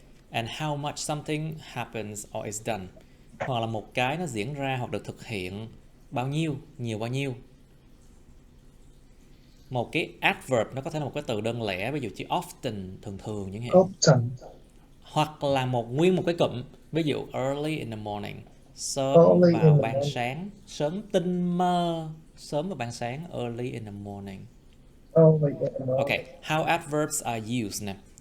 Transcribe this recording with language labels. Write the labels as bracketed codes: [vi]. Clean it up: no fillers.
[en] And how much something happens or is done. [vi] Hoặc là một cái nó diễn ra hoặc được thực hiện bao nhiêu, nhiều bao nhiêu. Một cái adverb nó có thể là một cái từ đơn lẻ, ví dụ chữ often, thường chẳng hạn. Hoặc là nguyên một cái cụm, ví dụ [en] early in the morning, [vi] sớm vào ban sáng, sớm tinh mơ, sớm vào ban sáng, early in the morning. [en] Ok, how adverbs are used nè.